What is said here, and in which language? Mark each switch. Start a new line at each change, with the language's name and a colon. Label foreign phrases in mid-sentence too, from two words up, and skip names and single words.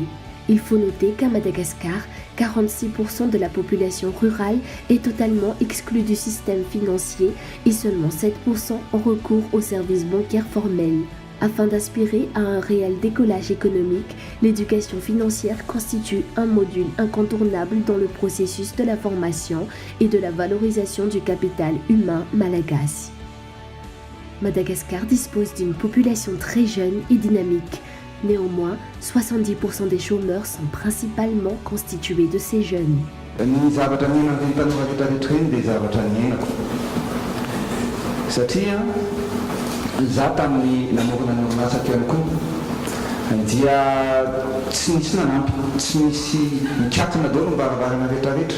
French: Il faut noter qu'à Madagascar, 46% de la population rurale est totalement exclue du système financier et seulement 7% ont recours aux services bancaires formels. Afin d'aspirer à un réel décollage économique, l'éducation financière constitue un module incontournable dans le processus de la formation et de la valorisation du capital humain malagasy. Madagascar dispose d'une population très jeune et dynamique. Néanmoins, 70% des chômeurs sont principalement constitués de ces jeunes.
Malagasy: Za tamin'ny namorona ny orinasa teo ihany koa dia tsy nisy nanampy, tsy nisy mikatona daholo mivaravarana rehetrarehetra.